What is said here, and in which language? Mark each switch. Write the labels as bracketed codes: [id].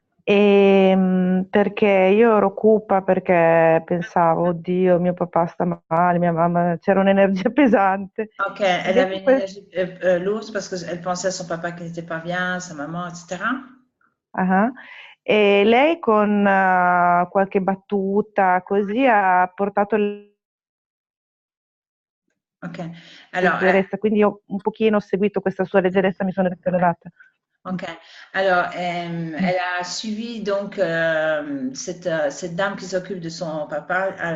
[it] Perché io ero cupa, perché pensavo, oddio, mio papà sta male, mia mamma, c'era un'energia pesante. [fr] Ok, elle avait une énergie lourde parce qu'elle pensait à son papa qui n'était pas bien, sa maman, etc. [it] E lei con qualche battuta così ha portato Ok, allora, leggerezza, quindi io un pochino ho seguito questa sua leggerezza, mi sono risollevata. Ok. [fr] Alors, elle a suivi donc cette dame qui s'occupe de son papa.